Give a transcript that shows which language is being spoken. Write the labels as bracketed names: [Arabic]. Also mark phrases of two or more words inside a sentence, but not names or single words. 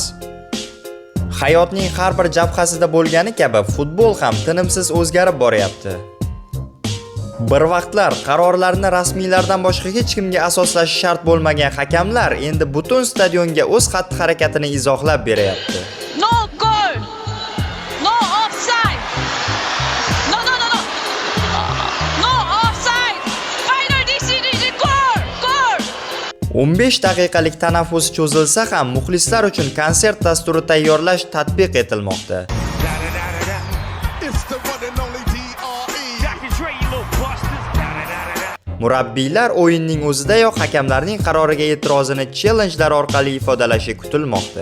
[Uzbek] Hayotning har bir jabhasida bo'lgani kabi futbol ham tinimsiz o'zgarib boryapti. Bir vaqtlar qarorlarni rasmiylardan boshqa hech kimga asoslashi shart bo'lmagan hakamlar endi butun stadionga o'z xatti-harakatini izohlab beryapti. [English] No goal. No offside. No. No offside. Final decision goal. [Uzbek] 15 daqiqalik tanaffus cho'zilsa ham muxlislar uchun konsert dasturi tayyorlash tatbiq etilmoqda. Murabbiylar o'yinning o'zidayoq hakamlarning qaroriga e'tirozini challengelar orqali ifodalashi kutilmoqda.